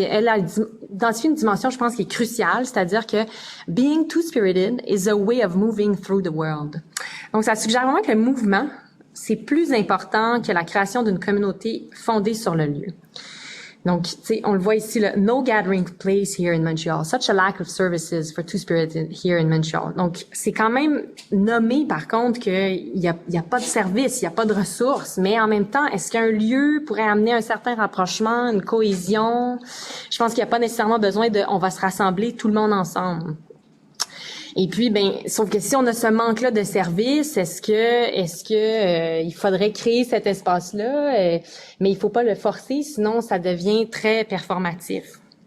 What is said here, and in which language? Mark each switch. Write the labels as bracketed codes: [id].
[fr] Puis elle a identifié une dimension, je pense, qui est cruciale, c'est-à-dire que [en] being two-spirited is a way of moving through the world. [fr] Donc ça suggère vraiment que le mouvement, c'est plus important que la création d'une communauté fondée sur le lieu. Donc, tu sais, on le voit ici, le [en] no gathering place here in Montreal. Such a lack of services for Two-Spirit here in Montreal. [fr] Donc, c'est quand même nommé, par contre, qu'il y a pas de service, il y a pas de ressources. Mais en même temps, est-ce qu'un lieu pourrait amener un certain rapprochement, une cohésion? Je pense qu'il n'y a pas nécessairement besoin on va se rassembler tout le monde ensemble. Et puis, sauf que si on a ce manque-là de service, est-ce que il faudrait créer cet espace-là, mais il faut pas le forcer, sinon ça devient très performatif.